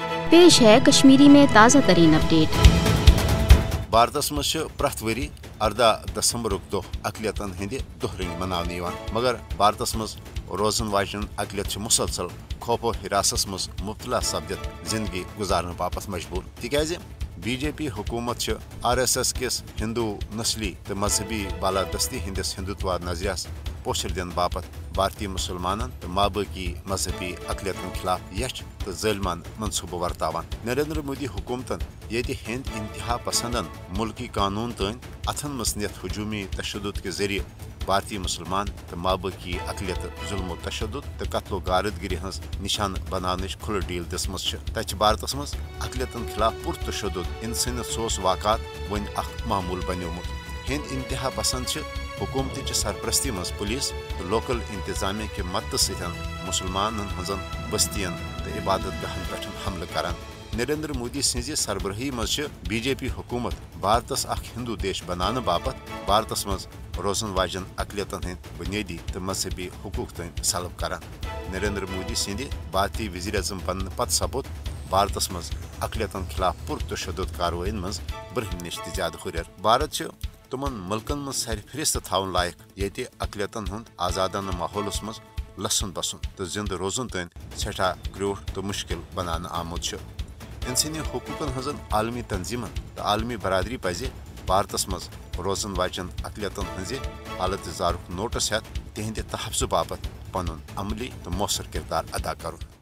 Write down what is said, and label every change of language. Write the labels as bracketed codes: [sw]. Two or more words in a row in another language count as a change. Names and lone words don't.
[ur] پیش ہے کشمیری میں تازہ ترین اپڈیٹ۔ [ks] بھارتس مز پریت وری 18 دسمبر دہ اقلیتن ہند دہ رنگ منانے مگر بھارتس مز روزن واجن اقلیت مسلسل خوف و حراسس مز مبتلا سپدت زندگی گزارنے باپت مجبور تکیاز بی جے پی حکومت RSS کس ہندو نسلی تو مذہبی بالادستی ہندس ہندوتوا نظریس پوچھر دن باپت بھارتی مسلمانن تو مابقی مذہبی اقلیتن خلاف یچھ تو ظلمان منصوبہ ورتاوان۔ نریندر مودی حکومتن یہ ہند انتہا پسندن ملکی قانون تین اتھن مز نت ہجومی تشدد کے ذریعے بھارتی مسلمان تو مابقی اقلیت ظلم و تشدد تو قتل و غارت گری ہز نشان بنانچ کھل ڈیل دسم تچ بھارتس مز اقلیتن خلاف پر تشدد انسانیت سوس واقعات ون اخ معمول بنیومت۔ ہند انتہا پسند حکومت سرپرستی مز پولیس تو لوکل انتظامیہ کے مدد ستن مسلمان ہزن بستین تو عبادت گاہن پہ حملہ کران۔ نریندر مودی سز سربراہی مز بی جے پی حکومت بھارتس اخ ہندو دیش بنانے باپت بھارتس مز روزن واجن اقلیتن ہند بنیادی تو مذہبی حقوق تین سلب کران۔ نریندر مودی سند بھارتی وزیر اعظم بننے پتہ سپود بھارتس مز اقلیتن خلاف پر تشدد کاروائین مز برہم نش زیادہ ہریر۔ بھارت تمن ملکن مز سر فہرست تھون لائق یہ اقلیتن ہند آزادانہ ماحولس مز لسن بسن تو زندہ روزن تین سٹھا گروٹ تو مشکل بنانے آمت۔ انسانی حقوقن ہزن عالمی تنظیمن تو عالمی برادری پزِ بھارتس مز روزن واجن اقلیتن ہز حالت زارک نوٹس ہیت تہند تحفظ باپت پن عملی تو مؤثر کردار ادا کرن۔